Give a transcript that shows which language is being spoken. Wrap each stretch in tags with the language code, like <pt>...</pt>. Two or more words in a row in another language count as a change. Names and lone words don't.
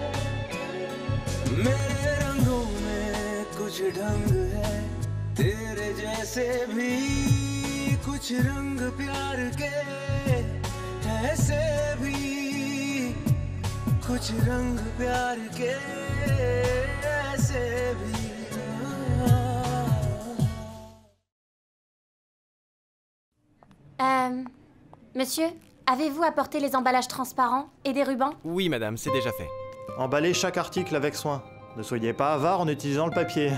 <hi>मेरे रंगों में कुछ ढंग है, तेरे जैसे भी कुछ रंग प्यार के, ऐसे भी कुछ रंग प्यार के, ऐसे भी।</hi> <fr>Monsieur, avez-vous apporté les emballages transparents et des rubans? Oui, madame, c'est déjà fait. Emballez chaque article avec soin. Ne soyez pas avare en utilisant le papier.</fr>